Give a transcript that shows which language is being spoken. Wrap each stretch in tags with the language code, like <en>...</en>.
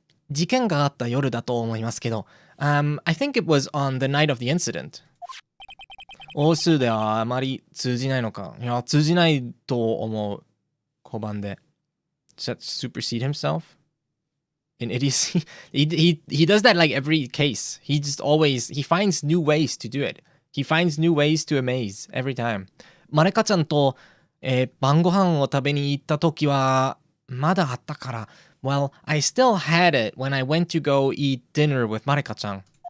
<ja>事件があった夜だと思いますけど、</ja> <en>I think it was on the night of the incident.</en> <ja>応数ではあまり通じないのか。いや、通じないと思う。交番で。</ja> <en>Does that supersede himself? In idiocy? He does that like every case. He finds new ways to do it. He finds new ways to amaze every time.</en> <ja>マレカちゃんと、晩ご飯を食べに行った時はまだあったから。</ja> <en>Well, I still had it when I went to go eat dinner with マレカちゃん。</en>